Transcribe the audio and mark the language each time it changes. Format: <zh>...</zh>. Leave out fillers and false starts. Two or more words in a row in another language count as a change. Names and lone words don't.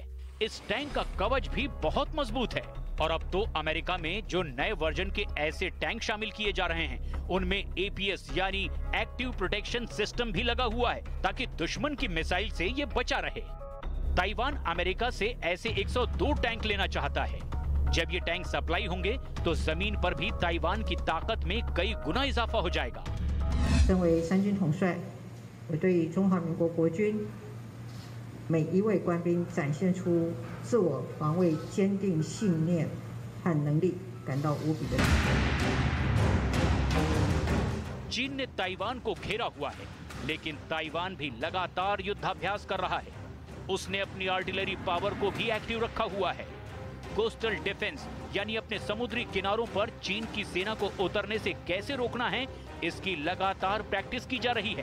<hi>इस टैंक का कवच भी बहुत मजबूत है, और अब तो अमेरिका में जो नए वर्जन के ऐसे टैंक शामिल किए जा रहे हैं, उनमें APS यानी</hi> <en>active protection system</en> <hi>भी लगा हुआ है, ताकि दुश्मन की मिसाइल से ये बचा रहे। ताइवान अमेरिका से ऐसे 102 टैंक लेना चाहता है। जब ये टैंक सप्लाई होंगे तो जमीन पर भी ताइवान की ताकत में कई गुना इजाफा हो जाएगा।</hi> <zh>身为三军统帅，我对中华民国国军每一位官兵展现出自我防卫坚定信念和能力感到无比的敬佩。</zh> <hi>चीन ने ताइवान को घेरा हुआ है, लेकिन ताइवान भी लगातार युद्धाभ्यास कर रहा है। उसने अपनी</hi> <en>artillery power</en> <hi>को भी एक्टिव रखा हुआ है।</hi> <en>coastal defense</en> <hi>यानी अपने समुद्री किनारों पर चीन की सेना को उतरने से कैसे रोकना है, इसकी लगातार प्रैक्टिस की जा रही है।</hi>